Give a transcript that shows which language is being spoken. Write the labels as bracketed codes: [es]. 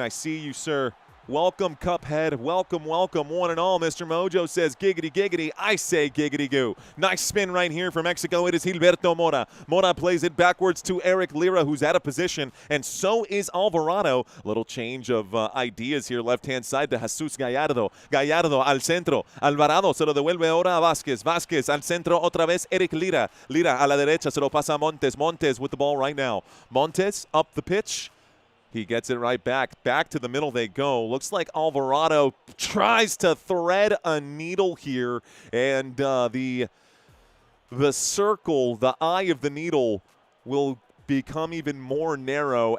[en] I see you, sir. Welcome, Cuphead. Welcome, one and all. Mr. Mojo says, giggity, giggity. I say giggity goo. Nice spin right here for Mexico. It is Gilberto Mora. Mora plays it backwards to Eric Lira, who's out of position, and so is Alvarado. Little change of ideas here. Left-hand side to Jesus Gallardo. Gallardo [es] al centro. Alvarado se lo devuelve ahora a Vázquez. Vázquez al centro otra vez. Eric Lira. Lira a la derecha. Se lo pasa a Montes. [en] Montes with the ball right now. Montes up the pitch. He gets it right back. Back to the middle they go. Looks like Alvarado tries to thread a needle here. And the circle, the eye of the needle, will become even more narrow.